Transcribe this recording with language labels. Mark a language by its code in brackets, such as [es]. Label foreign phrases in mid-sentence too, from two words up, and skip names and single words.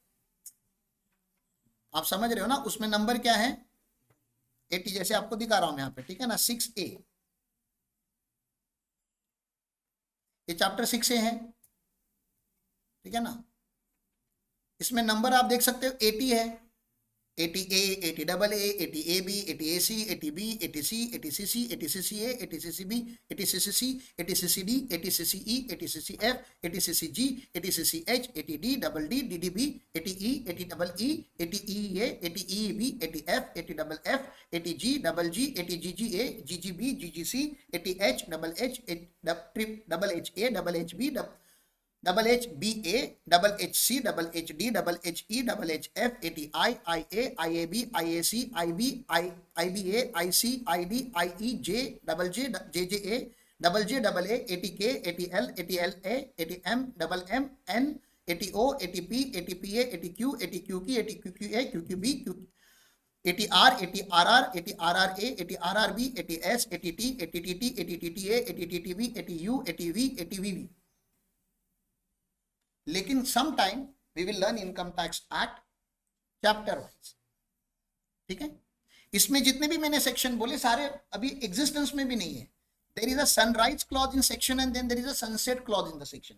[hi] आप समझ रहे हो ना, उसमें नंबर क्या है, 80, जैसे आपको दिखा रहा हूं मैं यहाँ पे, ठीक है ना, 6A, ये चैप्टर 6A है, ठीक है ना। इसमें नंबर आप देख सकते हो 80 है, 80A, 80AA, 80AB, 80AC, 80B, 80C, 80CC, 80CCA, 80CCB, 80CCC, 80CCD, 80CCE, 80CCF, 80CCG, 80CCH, 80D, [en] double D, DDB, 80E, 80EE, 80EA, 80EB, 80F, 80FF, 80G, double G, 80GGA, GGB, GGC, 80H, double H, double HA, double HB, double HBA, double HC, double HD, double HE, double HF, 80I, IA, IAB, IAC, IB, IBA, IC, ID, IE, double J, JJA, double J, double A, 80K, 80L, 80LA, 80M, double M, N, 80O, 80P, 80PA, 80Q, 80QQ, 80QQA, QQB, 80R, 80RR, 80RRA, 80RRB, 80S, 80T, 80TT, 80TTA, 80TTB, 80U, 80V, 80VV. लेकिन some time we will learn income tax act chapter wise, [hi] ठीक है। इसमें जितने भी मैंने सेक्शन बोले सारे अभी एग्जिस्टेंस में भी नहीं है। [en] there is a sunrise clause in section and then there is a sunset clause in the section.